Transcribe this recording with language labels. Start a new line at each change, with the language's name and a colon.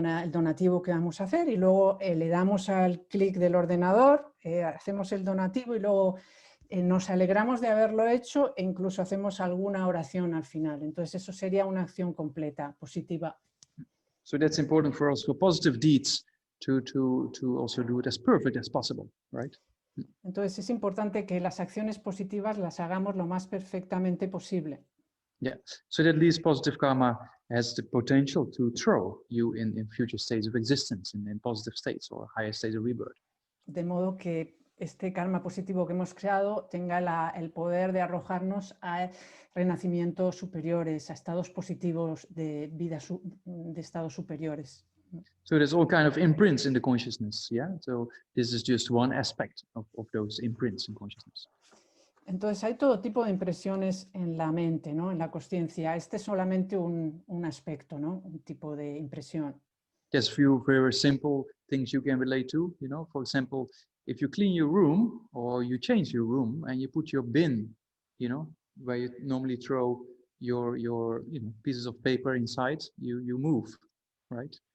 Spanish: donativo que vamos a hacer, y luego le damos al clic del ordenador, hacemos el donativo y luego nos alegramos de haberlo hecho e incluso hacemos alguna oración al final. Entonces eso sería una acción completa, positiva.
English: So that's important for us for positive deeds to also do it as perfect as possible, right?
Spanish: Entonces es importante que las acciones positivas las hagamos lo más perfectamente posible.
English: Yeah, so that least positive karma has the potential to throw you in future states of existence, in positive states or higher states of rebirth.
Spanish: De modo que este karma positivo que hemos creado tenga el poder de arrojarnos a renacimientos superiores, a estados positivos de vida, de estados superiores.
English: So there's all kind of imprints in the consciousness, yeah? So this is just one aspect of those imprints in consciousness.
Spanish: Entonces hay todo tipo de impresiones en la mente, ¿no? En la consciencia. Este es solamente un aspecto, ¿no? Un tipo de impresión.
English: There's few very simple things you can relate to, you know. For example, if you clean your room or you change your room and you put your bin, you know, where you normally throw your pieces of paper inside, you move, right?